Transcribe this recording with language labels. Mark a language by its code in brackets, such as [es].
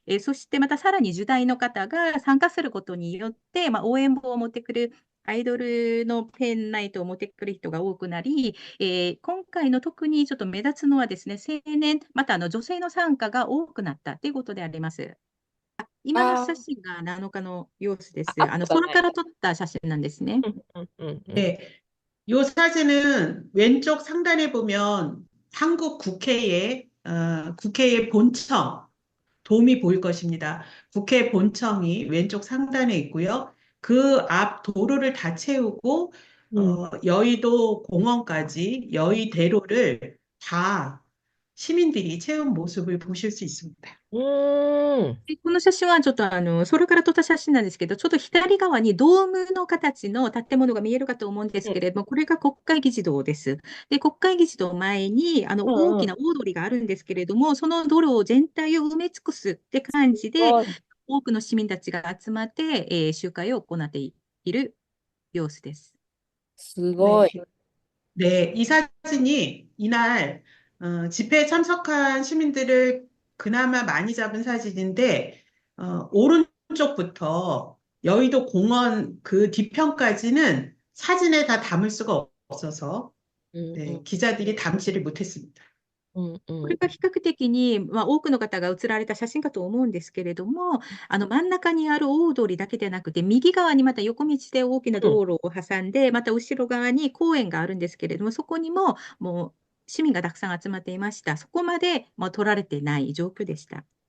[ja] そしてまたさらに10代の方が参加することによって、応援棒を持ってくる、アイドルのペンライトを持ってくる人が多くなり、今回の特にちょっと目立つのはですね、青年、また女性の参加が多くなったということであります。今の写あ真が7日の様子です。 [ko] 아, 앞보다 [ja] 空か [ko] 나아요. [ja] ら撮った写真なんですね。 [ko] 네, 요 사진은 왼쪽 상단에 보면 한국 국회의 본청, 돔이 보일 것입니다. 국회 본청이 왼쪽 상단에 있고요. 그 앞 도로를 다 채우고, 여의도 공원까지 여의대로를 다 시민들이 채운 모습을 보실 수 있습니다. [ja] でこの写真はちょっと空から撮った写真なんですけど、ちょっと左側にドームの形の建物が見えるかと思うんですけれども、これが国会議事堂です。で、国会議事堂前に大きな大通りがあるんですけれども、その道路全体を埋め尽くすって感じで、多くの市民たちが集まって、集会を行っている様子です。 스고이. [ko] 네, 이 사진이 이날 집회에 참석한 시민들을 그나마 많이 잡은 사진인데 오른쪽부터 여의도 공원 그 뒤편까지는 사진에 다 담을 수가 없어서 네, 기자들이 담지를 못했습니다. [ja] これが比較的に、多くの方が写られた写真かと思うんですけれども、真ん中にある大通りだけでなくて、右側にまた横道で大きな道路を挟んで、また後ろ側に公園があるんですけれども、そこにももう市民がたくさん集まっていました。そこまで取られてない状況でした。